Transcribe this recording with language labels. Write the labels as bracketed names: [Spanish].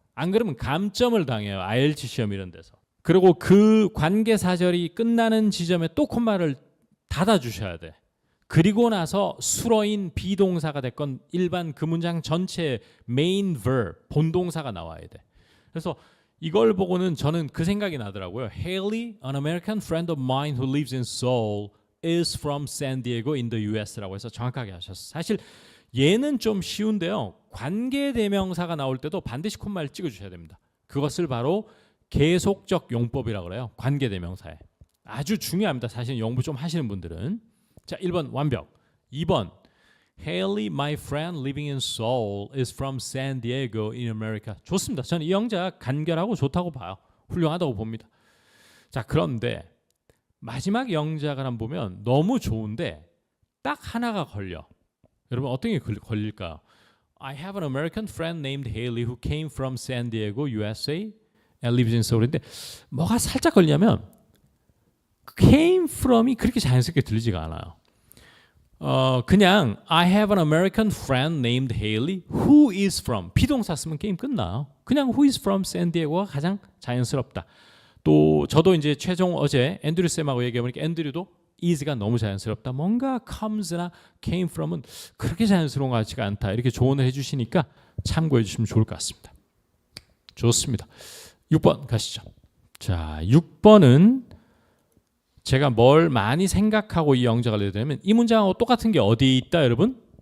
[Korean] 안 그러면 감점을 당해요. IELTS 시험 이런 데서. 그리고 그 관계사절이 끝나는 지점에 또 콤마를 닫아주셔야 돼. 그리고 나서 수로인 비동사가 됐건 일반 그 문장 전체에 main verb, 본동사가 나와야 돼. 그래서 이걸 보고는 저는 그 생각이 나더라고요. [English] Haley, an American friend of mine who lives in Seoul, is from San Diego in the US [Korean] 라고 해서 정확하게 하셨어요. 사실 얘는 좀 쉬운데요. 관계대명사가 나올 때도 반드시 콤마를 찍어주셔야 됩니다. 그것을 바로 계속적 용법이라고 그래요. 관계대명사에. 아주 중요합니다. 사실 연구 좀 하시는 분들은. 자, 1번 완벽. [English] 2번 Haley, my friend living in Seoul is from San Diego in America. [Korean] 좋습니다. 저는 이 영자 간결하고 좋다고 봐요. 훌륭하다고 봅니다. 자, 그런데 마지막 영작을 한번 보면 너무 좋은데 딱 하나가 걸려. 여러분 어떤 게 걸릴까요? [English] I have an American friend named Haley who came from San Diego, USA and lives in Seoul. [Korean] 근데 뭐가 살짝 걸리냐면 came from이 그렇게 자연스럽게 들리지가 않아요. 그냥 [English] I have an American friend named Haley who is from [Korean] 비동사 쓰면 게임 끝나요. 그냥 [English] who is from San Diego가 [Korean] 가장 자연스럽다. 또 저도 이제 최종 어제 앤드류 쌤하고 얘기해보니까 앤드류도 is가 너무 자연스럽다. 뭔가 comes나 came from은 그렇게 자연스러운 것 같지가 않다. 이렇게 조언을 해주시니까 참고해 주시면 좋을 것 같습니다. 좋습니다. 6번 가시죠. 자, 6번은 제가 뭘 많이 생각하고 이 영작을 내야 되냐면 이 문장하고 똑같은 게 어디에 있다 여러분?